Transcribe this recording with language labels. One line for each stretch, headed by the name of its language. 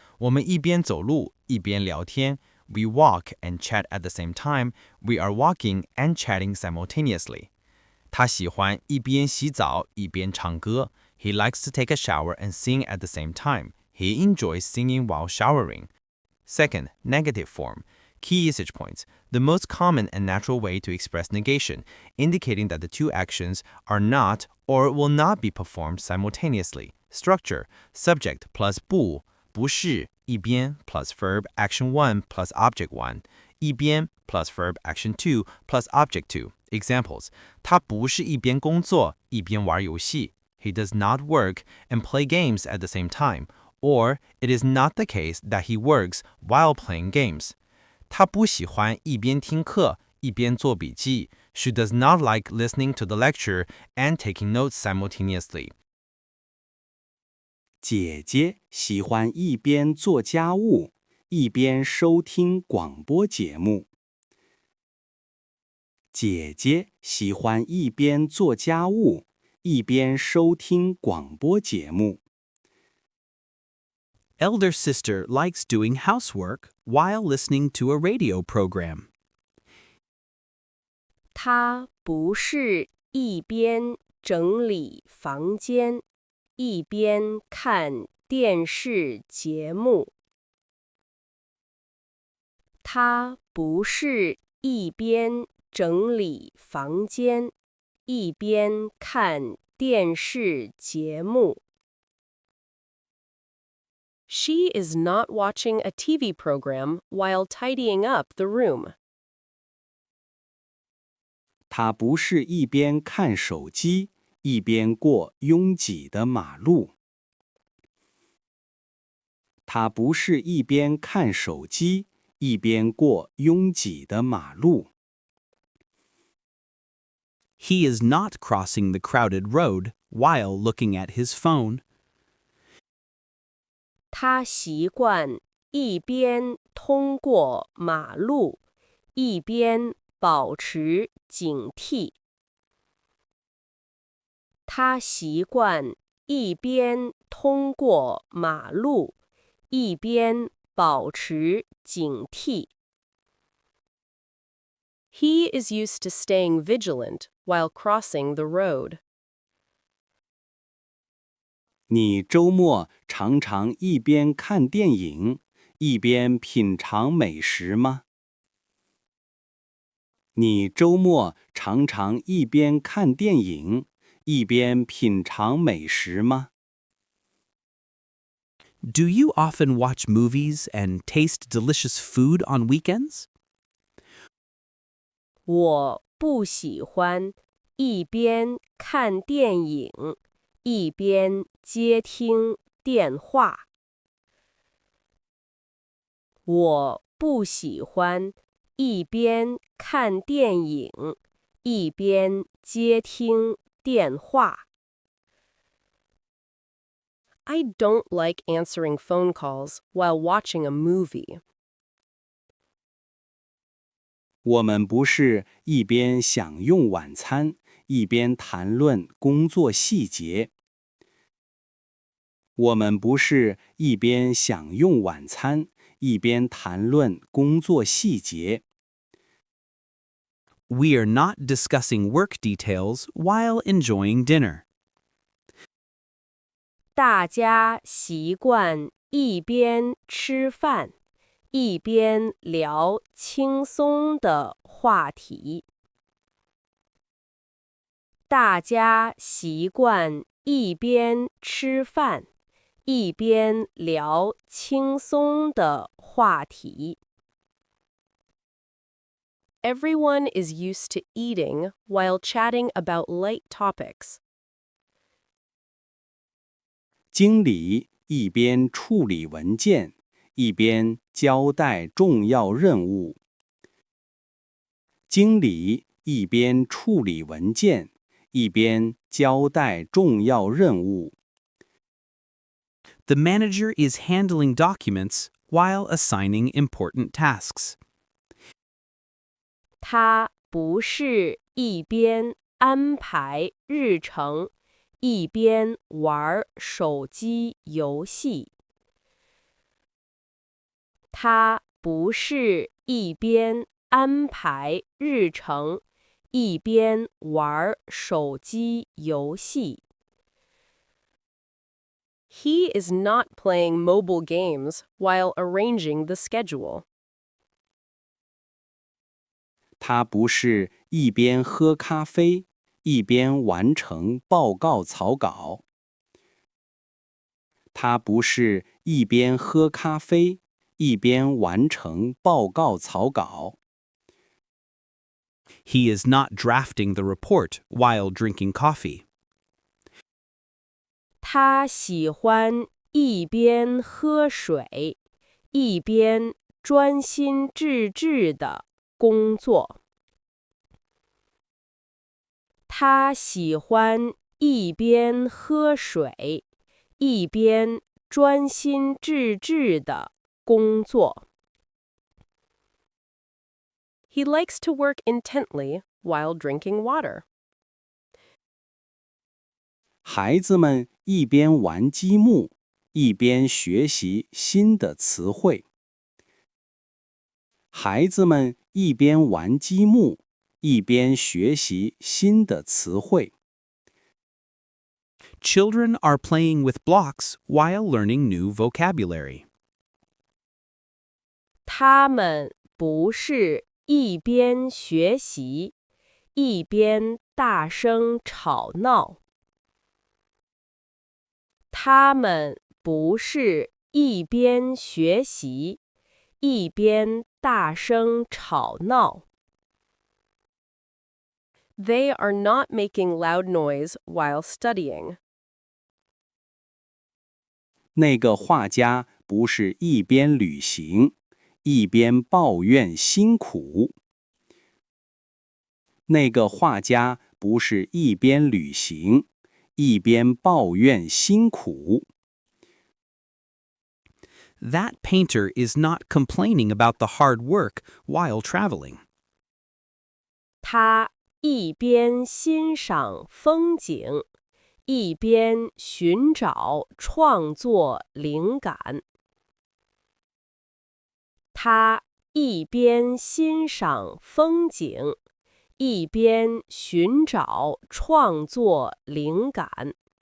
Chinese: 我们一边走路一边聊天.
English: We walk and chat at the same time. We are walking and chatting simultaneously.
Chinese: 他喜欢一边洗澡一边唱歌.
English: He likes to take a shower and sing at the same time. He enjoys singing while showering. Second, negative form. Key usage points. The most common and natural way to express negation, indicating that the two actions are not or will not be performed simultaneously. Structure. Subject plus
Chinese: 不是一边
English: plus verb action 1 plus object 1. 一边 plus verb action 2 plus object 2. Examples.
Chinese: 他不是一边工作一边玩游戏.
English: He does not work and play games at the same time. Or, it is not the case that he works while playing games.
Chinese: 她不喜欢一边听课一边做笔记.
English: She does not like listening to the lecture and taking notes simultaneously.
Chinese: 姐姐喜欢一边做家务一边收听广播节目。姐姐喜欢一边做家务一边收听广播节目。
English: Elder sister likes doing housework while listening to a radio program.
Chinese: 她不是一边整理房间一边看电视节目。她不是一边整理房间一边看电视节目。
English: She is not watching a TV program while tidying up the room.
Chinese: 她不是一边看手机一边过拥挤的马路。她不是一边看手机一边过拥挤的马路。
English: He is not crossing the crowded road while looking at his phone.
Chinese: 他习惯一边通过马路一边保持警惕。他习惯一边通过马路一边保持警惕。
English: He is used to staying vigilant while crossing the road.
Chinese: 你周末常常一边看电影一边品尝美食吗？你周末常常一边看电影一边品尝美食吗？
English: Do you often watch movies and taste delicious food on weekends?
Chinese: 我不喜欢一边看电影一边接听电话。我不喜欢一边看电影一边接听电话。
English: I don't like answering phone calls while watching a movie.
Chinese: 我们不是一边享用晚餐一边谈论工作细节。我们不是一边享用晚餐一边谈论工作细节。
English: We are not discussing work details while enjoying dinner.
Chinese: 大家习惯一边吃饭一边聊轻松的话题。大家习惯一边吃饭，一边聊轻松的话题。
English: Everyone is used to eating while chatting about light topics.
Chinese: 经理一边处理文件，一边交代重要任务。经理一边处理文件，一边交代重要任务。
English: The manager is handling documents while assigning important tasks.
Chinese: 他不是一边安排日程，一边玩手机游戏。他不是一边安排日程，一边玩手机游戏。
English: He is not playing mobile games while arranging the schedule.
Chinese: 他不是一边喝咖啡，一边完成报告草稿。他不是一边喝咖啡，一边完成报告草稿。
English: He is not drafting the report while drinking coffee.
Chinese: 他喜欢一边喝水，一边专心致志地工作。他喜欢一边喝水，一边专心致志地工作。
English: He likes to work intently while drinking water.
Chinese: 孩子们一边玩积木，一边学习新的词汇。孩子们一边玩积木，一边学习新的词汇。
English: Children are playing with blocks while learning new vocabulary.
Chinese: 他们不是一边学习，一边大声吵闹。他们不是一边学习，一边大声吵闹。
English: They are not making loud noise while studying.
Chinese: 那个画家不是一边旅行，一边抱怨辛苦。那个画家不是一边旅行，一边抱怨辛苦。
English: That painter is not complaining about the hard work while traveling.
Chinese: 他一边欣赏风景，一边寻找创作灵感。他一边欣赏风景，一边寻找创作灵感。